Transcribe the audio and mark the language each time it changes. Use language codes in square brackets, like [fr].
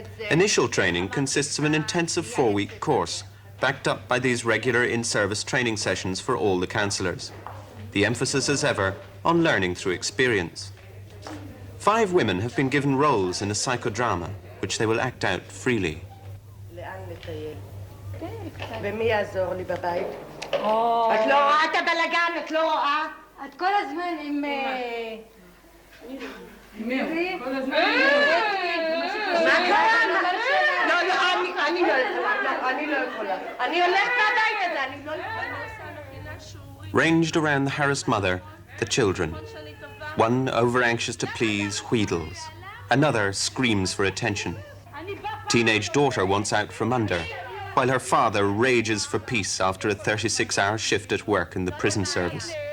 [en] Initial training consists of an intensive 4-week course, backed up by these regular in-service training sessions for all the counsellors. The emphasis, as ever, on learning through experience. 5 women have been given roles in a psychodrama, which they will act out freely. [he] ומי יעזור לי בבית? את לא רואה את הבלגן, את לא רואה? את כל הזמן עם... מי? כל הזמן עם... מה קרה? לא, אני לא יכולה. אני הולכת מהבית הזה, אני לא יכולה. [en] Ranged around the harassed mother, the children. One, over-anxious to please, wheedles. Another screams for attention. Teenage daughter wants out from under, while her father rages for peace after a 36-hour shift at work in the prison service.